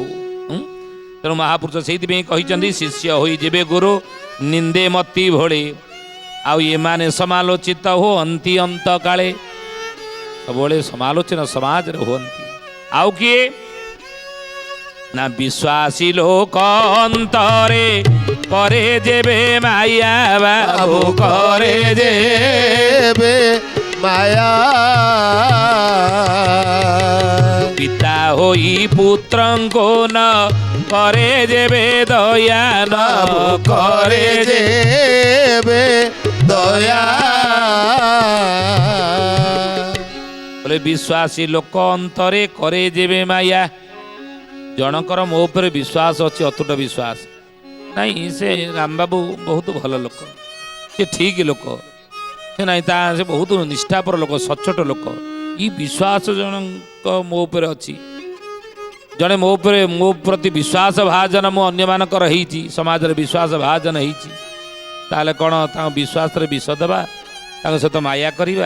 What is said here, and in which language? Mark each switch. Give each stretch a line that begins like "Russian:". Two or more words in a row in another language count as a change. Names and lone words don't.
Odia: ତେଣୁ ମହାପୁରୁଷ ସେଇଥିପାଇଁ କହିଛନ୍ତି, ଶିଷ୍ୟ ହୋଇ ଯିବେ ଗୁରୁ ନିନ୍ଦେ ମତି ଭଳି, ଆଉ ଏମାନେ ସମାଲୋଚିତ ହୁଅନ୍ତି ଅନ୍ତ କାଳେ। ସବୁବେଳେ ସମାଲୋଚନା ସମାଜରେ ହୁଅନ୍ତି। ଆଉ କିଏ ନା ବିଶ୍ୱାସୀ ଲୋକ ଅନ୍ତରେ କରେ ଯେବେ ମାୟା ବାବୁ କରେ ଯେବେ ମାୟା, ପିତା ହଇ ପୁତ୍ରଙ୍କୁ ନ କରେ ଯେବେ ଦୟା ନ କରେ ଯେବେ ଦୟା। ବୋଲେ ବିଶ୍ୱାସୀ ଲୋକ ଅନ୍ତରେ କରେ ଯେବେ ମାୟା। জনকর ମୋ ଉପରେ ବିଶ୍ୱାସ ଅଛି, ଅତୁଟ ବିଶ୍ୱାସ ନାଇଁ, ସେ ରାମବାବୁ ବହୁତ ଭଲ ଲୋକ, ସେ ଠିକ୍ ଲୋକ, ସେ ନାଇଁ ତା ସେ ବହୁତ ନିଷ୍ଠାପର ଲୋକ, ସଚ୍ଚୋଟ ଲୋକ। ଇ ବିଶ୍ୱାସ ଜଣଙ୍କ ମୋ ଉପରେ ଅଛି, ଜଣେ ମୋ ଉପରେ ମୋ ପ୍ରତି ବିଶ୍ୱାସ ଭାଜନ ମୁଁ ଅନ୍ୟମାନଙ୍କର ହେଇଛି, ସମାଜରେ ବିଶ୍ୱାସ ଭାଜନ ହେଇଛି, ତାହେଲେ କ'ଣ ତାଙ୍କ ବିଶ୍ୱାସରେ ବିଷ ଦେବା, ତାଙ୍କ ସହିତ ମାୟା କରିବା?